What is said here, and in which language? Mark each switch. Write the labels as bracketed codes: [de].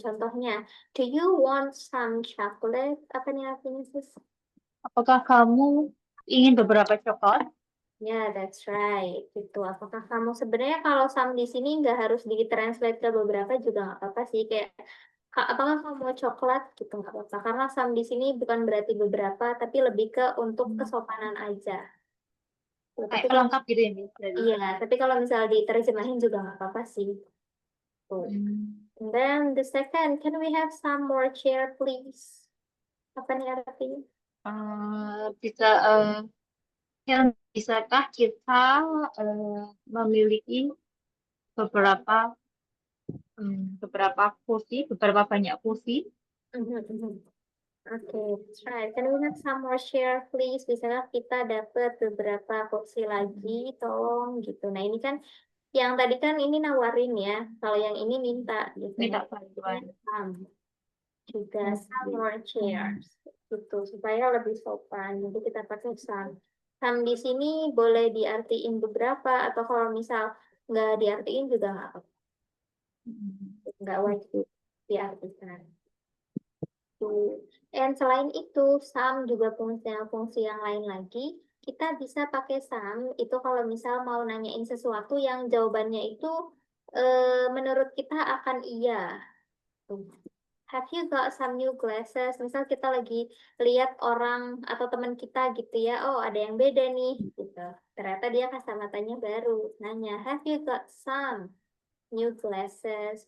[id] Contohnya, [en] do you want some chocolate? [id] Apa nih artinya, sis? Apakah kamu ingin beberapa coklat? [en] Ya, that's right. Gitu. [id] Apakah kamu sebenarnya kalau some di sini nggak harus ditranslate ke beberapa juga nggak apa-apa sih. Kayak, apakah kamu mau coklat? Gitu nggak apa-apa. Karena some di sini bukan berarti beberapa, tapi lebih ke untuk kesopanan aja. Tuh, Kayak tapi kalau pelengkap gitu ya, miss. Berarti. iya, tapi kalau misal diterjemahin juga nggak apa-apa sih. Tuh. Hmm. [en] And then the second, can we have some more chair, please? [id] Apa nih artinya? Bisa yang bisakah kita memiliki beberapa beberapa kursi, beberapa banyak kursi? [en] Mhm, mhm. Oke, that's right. Can we have some more chair, please? [id] Bisakah kita dapat beberapa kursi lagi, tolong gitu. Nah ini kan, yang tadi kan ini nawarin ya. Kalau yang ini minta gitu. Minta Makanya bantuan. juga some Oke. [en] more chairs [id] gitu supaya lebih sopan. Jadi kita pakai some. Some di sini boleh diartiin beberapa atau kalau misal nggak diartiin juga nggak apa-apa. Hmm. Nggak wajib. diartikan. Tuh. Dan selain itu, some juga punya fungsi yang lain lagi. Kita bisa pakai some itu kalau misal mau nanyain sesuatu yang jawabannya itu menurut kita akan iya. Tuh. [en] Have you got some new glasses? [id] Misal kita lagi lihat orang atau teman kita gitu ya, oh ada yang beda nih, gitu. Ternyata dia kacamatanya baru. Nanya, [en] have you got some new glasses?